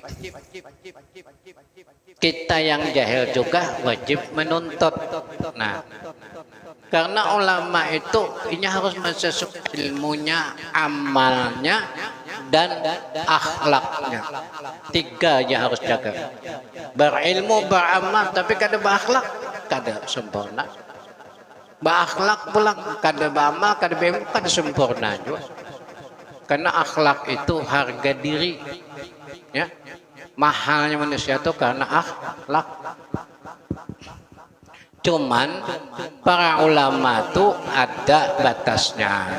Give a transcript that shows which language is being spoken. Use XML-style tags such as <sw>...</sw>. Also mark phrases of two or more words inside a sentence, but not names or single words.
<id>Kita yang jahil juga wajib menuntut. Nah, karena ulama itu ini harus masuk ilmunya, amalnya, dan akhlaknya. Tiga yang harus jaga. Berilmu, beramal, tapi kada berakhlak, kada sempurna. Berakhlak pulang, kada beramal, kada berilmu, kada sempurna juga. Karena akhlak itu harga diri, ya. Mahalnya manusia itu karena akhlak. Cuman para ulama itu ada batasnya.</id>